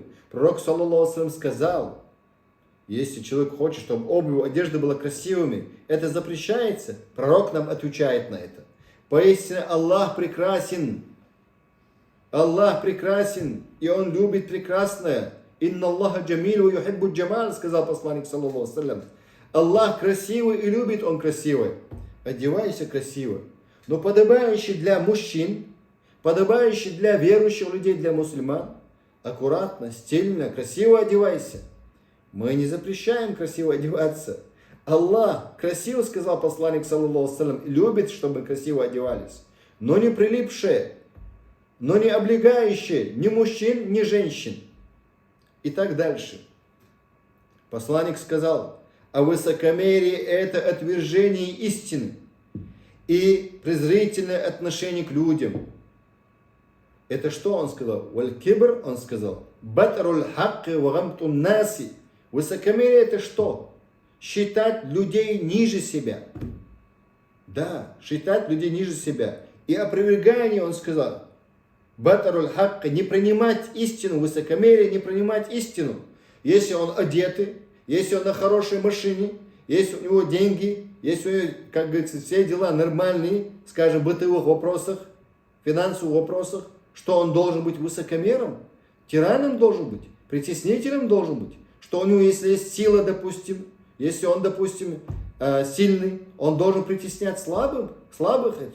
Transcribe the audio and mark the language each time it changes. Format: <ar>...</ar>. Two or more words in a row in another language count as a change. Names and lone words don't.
<ru>Пророк,</ru> <ar>صلى الله سلم,</ar> <ru>сказал, если человек хочет, чтобы обувь и одежда была красивыми, это запрещается. Пророк нам отвечает на это. Поистине Аллах прекрасен. Аллах прекрасен, и Он любит прекрасное.</ru> <ar>إن الله جميل يحب الجمال,</ar> <ru>сказал посланник,</ru> <ar>صلى الله سلم.</ar> <ru>Аллах красивый и любит Он красивый. Одевайся красиво. Но подобающий для мужчин, подобающий для верующих людей, для мусульман, аккуратно, стильно, красиво одевайся. Мы не запрещаем красиво одеваться. Аллах красиво, сказал посланник,</ru> <ar>صلى الله سلم,</ar> <ru>любит, чтобы мы красиво одевались. Но не прилипшие, но не облегающие ни мужчин, ни женщин. И так дальше. Посланник сказал, а высокомерие это отвержение истины и презрительное отношение к людям. Это что он сказал? Валь-кибр, он сказал,</ru> <ar>بطر الحق وغمط الناس.</ar> <ru>Высокомерие это что? Считать людей ниже себя. Да, считать людей ниже себя. И опровергание, он сказал,</ru> <ar>بطر الحق,</ar> <ru>не принимать истину, высокомерие, не принимать истину. Если он одетый, если он на хорошей машине, если у него деньги, если у него, как говорится, все дела нормальные, скажем, в бытовых вопросах, финансовых вопросах, что он должен быть высокомером, тираном должен быть, притеснителем должен быть, что у него, если есть сила, допустим, если он, допустим, сильный, он должен притеснять слабых этих?</ru>